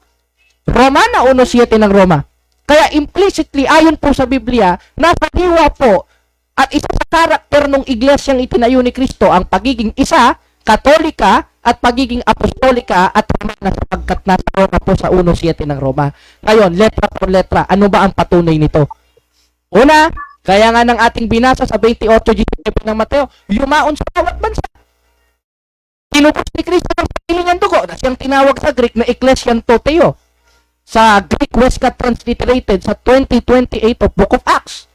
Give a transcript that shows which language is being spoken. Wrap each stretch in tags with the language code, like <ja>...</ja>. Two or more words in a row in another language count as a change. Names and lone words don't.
<tl>Romana, 1:7 ng Roma. Kaya implicitly, ayon po sa Biblia, nasa diwa po at isa sa karakter ng iglesyang itinayo ni Kristo ang pagiging isa, Katolika, at pagiging Apostolika at Romana sapagkat nasa Roma po sa 1:7 ng Roma. Ngayon,</tl> <es>letra por letra,</es> <tl>ano ba ang patunay nito? Una, kaya nga ng ating binasa sa 28:19 ng Mateo, yumaon sa bawat bansa. Tinupos ni Kristo ng sarili niyang dugo na siyang tinawag sa Greek na Ecclesian Toteo. Sa Greek Westcott Transliterated sa 2028</tl> <en>of Book of Acts.</en>